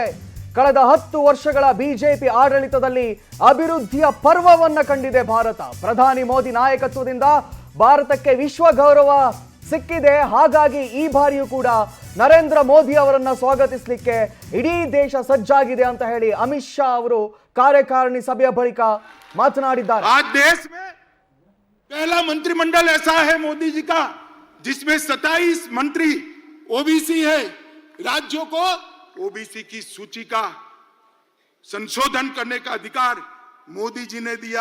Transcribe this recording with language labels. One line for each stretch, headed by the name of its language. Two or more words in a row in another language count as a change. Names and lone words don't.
Kannada: ಕಳೆದ 10 ವರ್ಷಗಳ ಬಿಜೆಪಿ ಆಡಳಿತದಲ್ಲಿ ಅಭಿವೃದ್ಧಿಯ ಪರ್ವವನ್ನ ಕಂಡಿದೆ ಭಾರತ. ಪ್ರಧಾನಿ ಮೋದಿ ನಾಯಕತ್ವದಿಂದ ಭಾರತಕ್ಕೆ ವಿಶ್ವ ಗೌರವ ಸಿಕ್ಕಿದೆ. ಹಾಗಾಗಿ ಈ ಬಾರಿಯೂ ಕೂಡ ನರೇಂದ್ರ ಮೋದಿ ಅವರನ್ನ ಸ್ವಾಗತಿಸಲಿಕ್ಕೆ ಇಡೀ ದೇಶ ಸಜ್ಜಾಗಿದೆ ಅಂತ ಹೇಳಿ ಅಮಿತ್ ಶಾ ಅವರು ಕಾರ್ಯಕಾರಿಣಿ ಸಭೆಯ ಬಳಿಕ मातनाडिದ್ದಾರೆ.
Hindi: आज देश में पहला मंत्रिमंडल ऐसा है मोदी जी का जिसमें 27 मंत्री ओबीसी है. राज्यों को ओबीसी की सूची का संशोधन करने का अधिकार मोदी जी ने दिया.